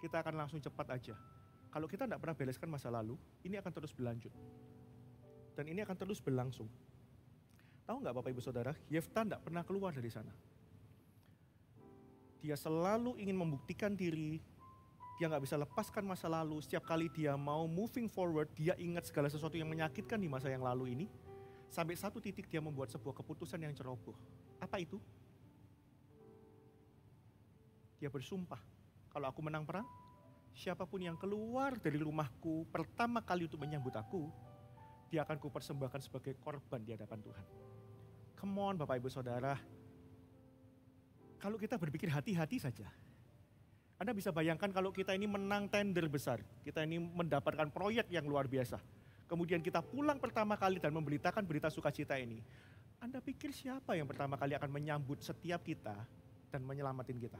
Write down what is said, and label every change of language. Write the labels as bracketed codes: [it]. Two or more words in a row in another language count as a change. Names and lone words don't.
[id] Kita akan langsung cepat aja. Kalau kita tidak pernah bereskan masa lalu, ini akan terus berlanjut. Dan ini akan terus berlangsung. Tahu nggak Bapak Ibu Saudara, Yefta tidak pernah keluar dari sana. Dia selalu ingin membuktikan diri, dia nggak bisa lepaskan masa lalu. Setiap kali dia mau [en] moving forward, [id] dia ingat segala sesuatu yang menyakitkan di masa yang lalu ini. Sampai satu titik dia membuat sebuah keputusan yang ceroboh. Apa itu? Dia bersumpah, kalau aku menang perang, siapapun yang keluar dari rumahku pertama kali untuk menyambut aku, dia akan kupersembahkan sebagai korban di hadapan Tuhan. [en] Come on [id] Bapak Ibu Saudara, kalau kita berpikir hati-hati saja, Anda bisa bayangkan kalau kita ini menang tender besar, kita ini mendapatkan proyek yang luar biasa. Kemudian kita pulang pertama kali dan memberitakan berita sukacita ini. Anda pikir siapa yang pertama kali akan menyambut setiap kita dan menyelamatin kita?